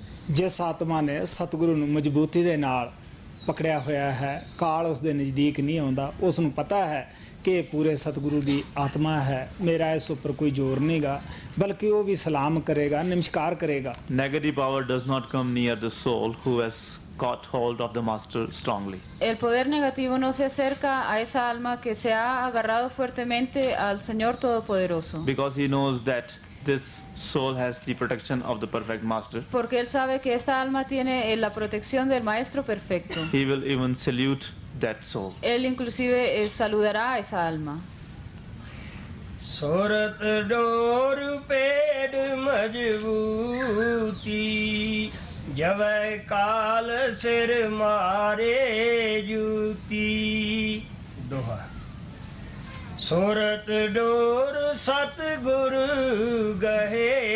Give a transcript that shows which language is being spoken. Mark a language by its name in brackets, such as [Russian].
[Punjabi] ਜਿਸ ਆਤਮਾ ਨੇ ਸਤਿਗੁਰੂ ਨੂੰ ਮਜ਼ਬੂਤੀ ਦੇ ਨਾਲ ਪਕੜਿਆ ਹੋਇਆ ਹੈ ਕਾਲ ਉਸ ਦੇ ਨਜ਼ਦੀਕ ਨਹੀਂ ਆਉਂਦਾ ਉਸ ਨੂੰ ਪਤਾ ਹੈ ਕਿ ਇਹ ਪੂਰੇ ਸਤਿਗੁਰੂ ਦੀ ਆਤਮਾ ਹੈ ਮੇਰਾ ਇਸ ਉੱਪਰ ਕੋਈ ਜ਼ੋਰ ਨਹੀਂਗਾ ਬਲਕਿ ਉਹ ਵੀ ਸਲਾਮ ਕਰੇਗਾ ਨਮਸਕਾਰ ਕਰੇਗਾ [English] Negative power does not come near the soul who has caught hold of the master strongly. [Spanish] El poder negativo no se acerca a esa alma que se ha agarrado fuertemente al Señor Todopoderoso. [English] Because he knows that this soul has the protection of the perfect master. [Spanish] Porque Él sabe que esta alma tiene la protección del Maestro Perfecto. [English] He will even salute that soul. [Spanish] Él inclusive saludará a esa alma. [Hindi] Surat door पेड़ मजबूती जब काल सिर मारे जूती दोहा सूरत door सतगुर गहे